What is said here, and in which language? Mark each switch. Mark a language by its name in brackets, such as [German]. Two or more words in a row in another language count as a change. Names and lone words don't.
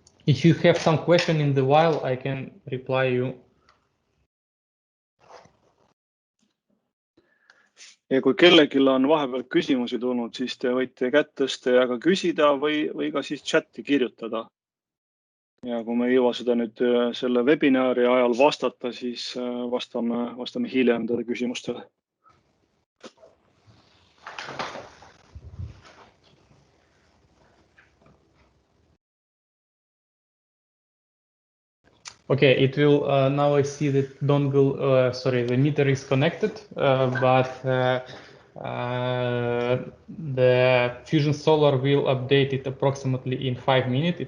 [English] If you have some question in the while, I can reply you. [Estonian] Ja kui kellelgi on vahepeal küsimusi tulnud, siis te võite kätt tõsta ja ka küsida või ka siis chati kirjutada. Ja kui me ei jõua seda nüüd selle webinari ajal vastata, siis vastame hiljem teile küsimustele. [English] Okay, it will, now I see that dongle, sorry, the meter is connected, but the Fusion Solar will update it approximately in 5 minutes.